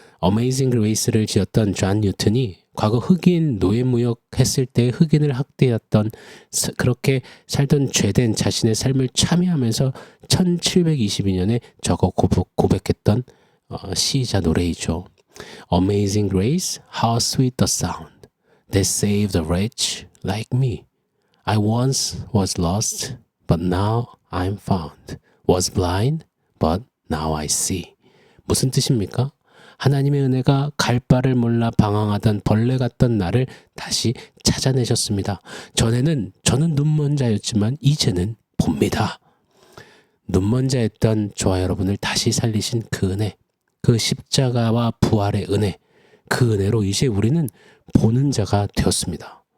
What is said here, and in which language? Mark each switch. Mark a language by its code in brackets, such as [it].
[ko] Amazing Grace를 지었던 존 뉴턴이 과거 흑인 노예무역 했을 때 흑인을 학대했던, 그렇게 살던 죄된 자신의 삶을 참여하면서 1722년에 적어 고백했던 시이자 노래이죠. [en] Amazing Grace, how sweet the sound that saved a wretch like me. I once was lost, but now I'm found. Was blind, but now I see. [ko] 무슨 뜻입니까? 하나님의 은혜가 갈 바를 몰라 방황하던 벌레 같던 나를 다시 찾아내셨습니다. 저는 눈먼 자였지만 이제는 봅니다. 눈먼 자였던 저와 여러분을 다시 살리신 그 은혜, 그 십자가와 부활의 은혜, 그 은혜로 이제 우리는 보는 자가 되었습니다.